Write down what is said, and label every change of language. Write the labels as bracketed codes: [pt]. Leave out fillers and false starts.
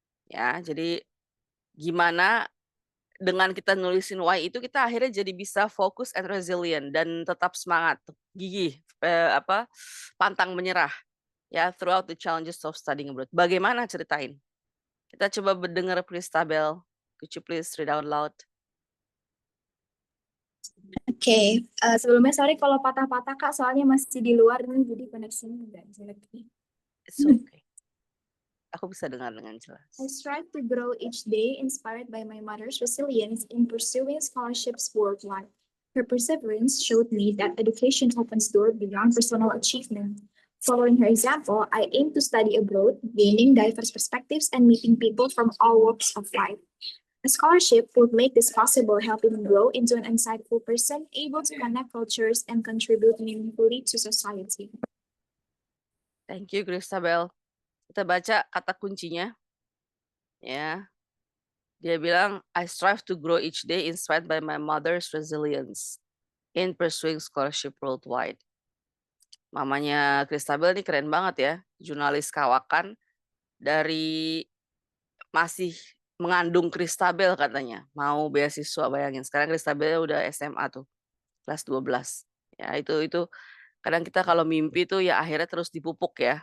[id] Ya, jadi gimana dengan kita nulisin why itu kita akhirnya jadi bisa fokus [en] and resilient [id] dan tetap semangat, gigih, pantang menyerah. [en] Ya, throughout the challenges of studying abroad. [id] Bagaimana ceritain? Kita coba mendengar [en] please Tabel. Could you please read out loud? [id] Oke, sebelumnya sorry kalau patah-patah Kak, soalnya masih di luar nih, jadi koneksinya nggak jelek nih. [en] It's okay. [id] Aku bisa dengar dengan jelas. [en] I strive to grow each day, inspired by my mother's resilience in pursuing scholarships worldwide. Her perseverance showed me that education opens doors beyond personal achievement. Following her example, I aim to study abroad, gaining diverse perspectives and meeting people from all walks of life. A scholarship would make this possible, helping me grow into an insightful person, able to connect cultures and contribute meaningfully to society. Thank you, [id] Christabel. Kita baca kata kuncinya. Ya. Dia bilang, [en] I strive to grow each day inspired by my mother's resilience in pursuing scholarship worldwide. [id] Mamanya Christabel ini keren banget ya. Jurnalis kawakan dari masih mengandung Christabel katanya. Mau beasiswa, bayangin. Sekarang Christabel udah SMA tuh, kelas 12. Ya, itu kadang kita kalau mimpi tuh ya akhirnya terus dipupuk ya.